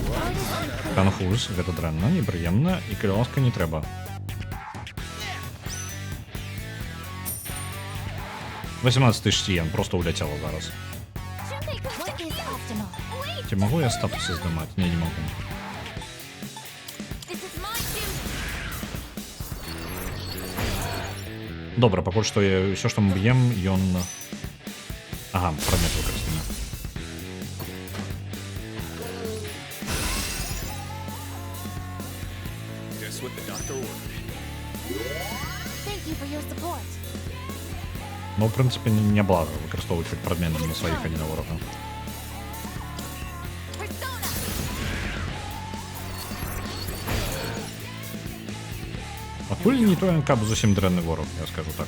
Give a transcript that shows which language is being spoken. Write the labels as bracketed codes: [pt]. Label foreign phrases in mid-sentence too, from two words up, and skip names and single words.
[be] Канфуз, гэта дрэнна, непрыемна, і калёска не трэба. 18 тысяч йен просто уляцела зараз. [en] What is optimal? Wait, [be] Ці магу я статусы здымаць? Не, не магу. [en] this is my duty. [be] Добра, пакуль што ўсё, што мы б'ем, ён... Ага, прадмет выкарыстаны. [en] Guess what the doctor ordered. Thank you for your support. [be] Ну, в прынцыпе, не блага выкарыстоўваць хоць прадметы на сваіх, а не на ворага. [en] Persona. [be] Пакуль не той, каб зусім дрэнны вораг, я скажу так.